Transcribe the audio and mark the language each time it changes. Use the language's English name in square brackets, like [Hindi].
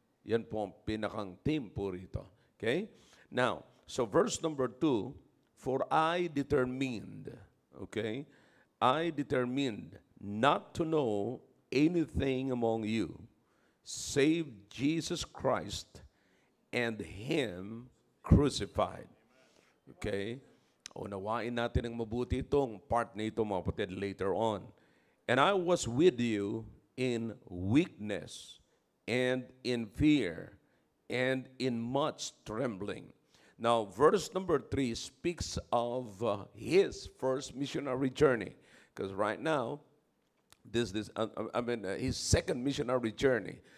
[Filipino] Yan po ang pinakang theme po rito. [English] Okay? Now, so verse number 2, for I determined, okay? I determined not to know anything among you save Jesus Christ and Him crucified. Okay? [Filipino] Unawain natin ng mabuti itong part na ito mga kapatid [English] later on. And I was with you in weakness and in fear and in much trembling. Now, verse number 3 speaks of his first missionary journey. Because right now, his second missionary journey.